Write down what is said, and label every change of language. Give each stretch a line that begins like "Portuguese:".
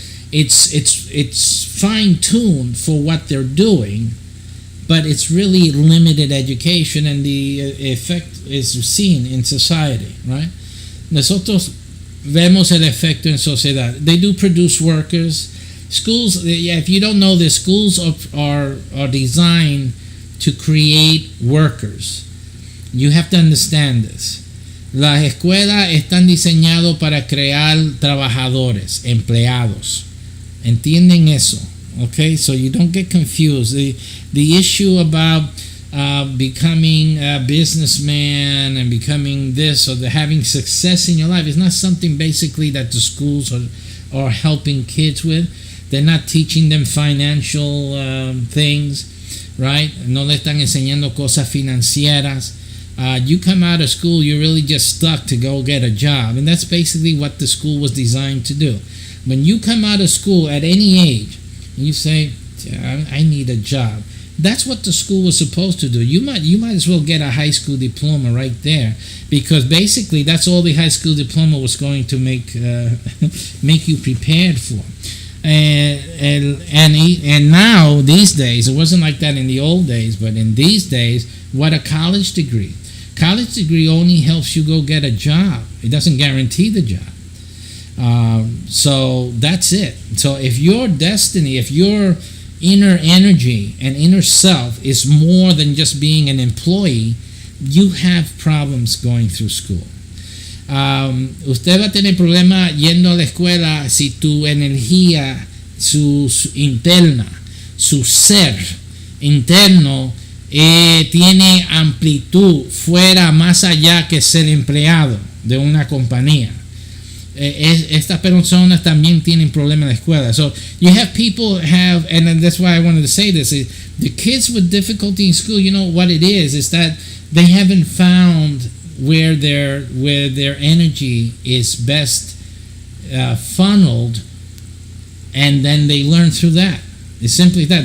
English: It's fine-tuned for what they're doing, but it's really limited education, and the effect is seen in society, right?
Spanish: Nosotros vemos el efecto en sociedad.
English: They do produce workers. Schools, if you don't know this, schools are designed to create workers. You have to understand this.
Spanish: Las escuelas están diseñadas para crear trabajadores, empleados. ¿Entienden eso?
English: Okay, so you don't get confused. The issue about becoming a businessman and becoming this or having success in your life is not something basically that the schools are helping kids with. They're not teaching them financial things, right?
Spanish: No le están enseñando cosas financieras.
English: You come out of school, you're really just stuck to go get a job, and that's basically what the school was designed to do. When you come out of school at any age, you say, I need a job. That's what the school was supposed to do. You might as well get a high school diploma right there, because basically that's all the high school diploma was going to make you prepared for. And now these days, it wasn't like that in the old days, but in these days, what a college degree. College degree only helps you go get a job. It doesn't guarantee the job. So that's it. So if your destiny, if your inner energy and inner self is more than just being an employee, you have problems going through school.
Spanish: Usted va a tener problemas yendo a la escuela si tu energía, su interna, su ser interno tiene amplitud fuera, más allá que ser empleado de una compañía. Estas personas también tienen problemas en la escuela.
English: So you have people have, and that's why I wanted to say this, the kids with difficulty in school, you know what it is that they haven't found where their energy is best funneled, and then they learn through that. It's simply that.